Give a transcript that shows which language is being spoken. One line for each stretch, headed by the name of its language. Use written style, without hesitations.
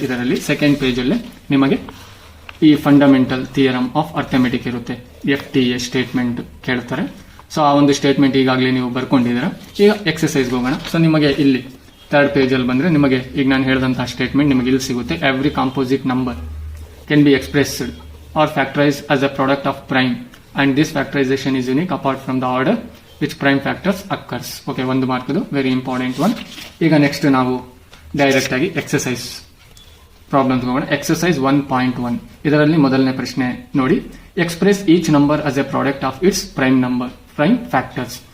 Kannada: ಇದರಲ್ಲಿ second page ಅಲ್ಲಿ ನಿಮಗೆ ಈ ಫಂಡಮೆಂಟಲ್ ಥಿಯರಮ್ ಆಫ್ ಅರ್ಥಮೆಟಿಕ್ ಇರುತ್ತೆ. FTA ಸ್ಟೇಟ್ಮೆಂಟ್ ಕೇಳ್ತಾರೆ. ಸೊ ಆ ಒಂದು ಸ್ಟೇಟ್ಮೆಂಟ್ ಈಗಾಗಲೇ ನೀವು ಬರ್ಕೊಂಡಿದ್ದೀರಾ. ಈಗ ಎಕ್ಸಸೈಸ್ಗೆ ಹೋಗೋಣ. ಸೊ ನಿಮಗೆ ಇಲ್ಲಿ 3rd ಪೇಜ್ ಅಲ್ಲಿ ಬಂದ್ರೆ ನಿಮಗೆ ಈಗ ನಾನು ಹೇಳಿದಂತಹ ಸ್ಟೇಟ್ಮೆಂಟ್ ನಿಮಗೆ ಇಲ್ಲಿ ಸಿಗುತ್ತೆ.
English: Every composite number can be expressed or factorized as a product of prime and this factorization is unique apart from the order which prime factors occurs.
Kannada: Okay, 1 mark ಇದು
English: Very important one.
Kannada: ಈಗ next ನಾವು direct ಆಗಿ exercise problems ಹೋಗೋಣ. Exercise 1.1 ಇದರಲ್ಲಿ ಮೊದಲನೇ ಪ್ರಶ್ನೆ ನೋಡಿ.
English: Express each number as a product of its prime factors.